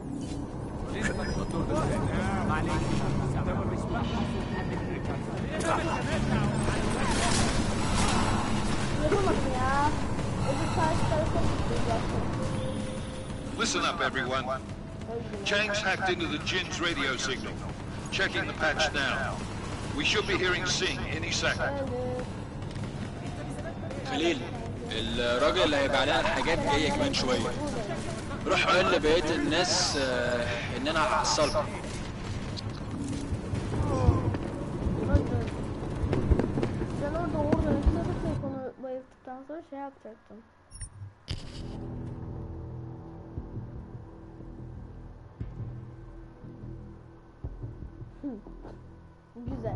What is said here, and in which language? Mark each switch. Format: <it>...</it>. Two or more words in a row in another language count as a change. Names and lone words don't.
<en>Listen up, everyone. Chang's hacked into the Jin's radio signal. Checking the patch now. We should be hearing Sing any second.</en> <ar>خليل الراجل اللي هيبقى علينا الحاجات جايه كمان شويه. روح قول لبقيه الناس ان انا هحصلكم.</ar> <tr>Ben orada telefonu bayılttıktan sonra şey yapacaktım. Güzel.</tr>